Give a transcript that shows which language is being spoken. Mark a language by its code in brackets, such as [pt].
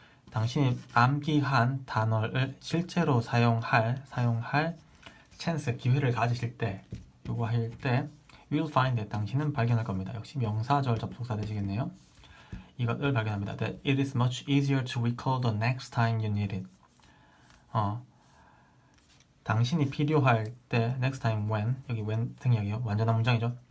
[ko] 당신이 암기한 단어를 실제로 사용할 찬스 기회를 가지실 때 요거 할 때 [en] you'll find that [ko] 당신은 발견할 겁니다. 역시 명사절 접속사 되시겠네요. 이것을 발견합니다. [en] That it is much easier to recall the next time you need it. [ko] 당신이 필요할 때 [en] next time when [ko] 여기 when 등이에요. 완전한 문장이죠.